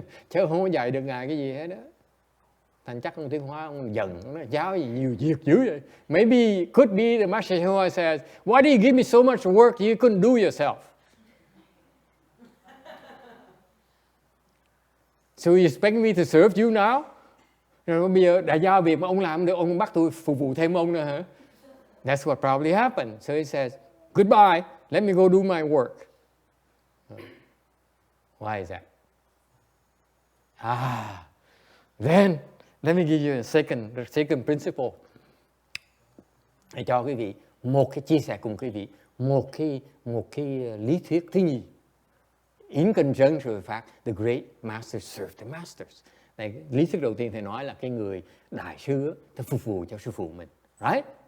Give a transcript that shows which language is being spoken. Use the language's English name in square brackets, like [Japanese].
[Vietnamese] Chứ không có dạy được Ngài cái gì hết đó. Thành chắc ông Tiêu Hóa ông giận, ông nói giáo gì nhiều việc dữ vậy. [English] Maybe could be the Master HsuanHua says, why do you give me so much work you couldn't do yourself? So you expect me to serve you now? [Vietnamese] Rồi bây giờ đã giao việc mà ông làm được, ông bắt tôi phục vụ thêm ông nữa hả? [English] That's what probably happened. So he says, goodbye, let me go do my work. Why is that? Then let me give you a second principle. [Vietnamese] Để cho quý vị một cái chia sẻ cùng quý vị một cái lý thuyết thứ nhì. [English] In conjunction with the fact the great master served the masters. [Vietnamese] Này, lý thuyết đầu tiên thầy nói là cái người đại sư phải phục vụ cho sư phụ mình, right?